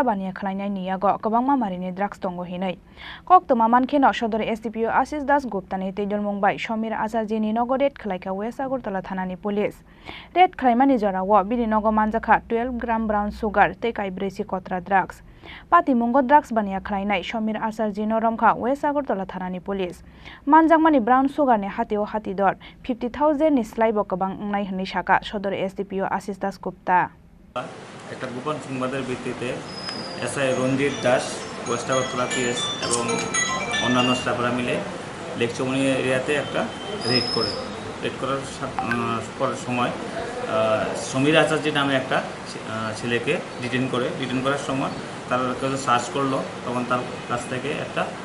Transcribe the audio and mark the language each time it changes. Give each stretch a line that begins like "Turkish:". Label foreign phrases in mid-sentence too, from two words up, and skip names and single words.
Kok Borok: bania khlainai niyago kobangma marini drugs tongo hinai koktoma mankheno Sodor SDPO Ashish Das Guptani teidol mungbai Somir Acharji ni nogo red khlaika West Agartala thanani police red khlaimani jarawo bini nogo manjaka 12 gram
English: brown sugar
Kok Borok: tei kaibrechi kotra drugs Pati mungo drugs bania khlainai Somir Acharji noromkha West Agartala thanani police manjakmani
English: brown sugar
Kok Borok: ni hatio hatidor 50,000 ni slaibo kabang nai hni saka Sodor SDPO Ashish Das Gupta
Bangla: একটা গোপন সংবাদের ভিত্তিতে এসআই রঞ্জিত দাস ওয়েস্ট আগরতলা পিএস এবং অন্যান্য স্টাফরা মিলে লেক চৌমনি এরিয়াতে একটা রেড করার সময় সমীর আচার্য নামে একটা ছেলেকে ডিটেন করার সময় তার কাছে সার্চ করলো তখন তার কাছ থেকে একটা